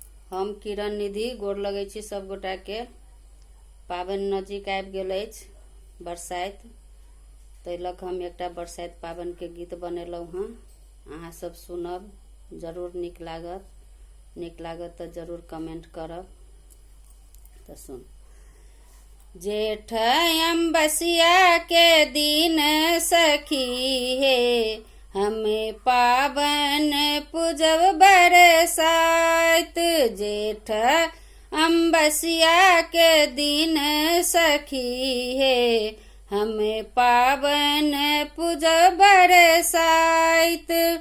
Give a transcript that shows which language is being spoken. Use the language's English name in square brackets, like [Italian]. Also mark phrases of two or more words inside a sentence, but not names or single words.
[Maithili] हम किरण निधि गोर लगै छी सब गोटा के। पाबनि नजदीक आबि गेल अछि, बरसाइत, ताहि लऽ कऽ हम एकटा बरसाइत पाबनि के गीत बनेलहुँ हँ। अहाँ सब सुनब, जरूर नीक लागत तऽ जरूर कमेंट करब। तऽ सुन। जेठ अम्बसिया के दिन सखी हे, हमें पावन पूजब बरसाइत। जेठ अम्बसिया के दिन सखी हे, हमें पावन पूजब बरसाइत।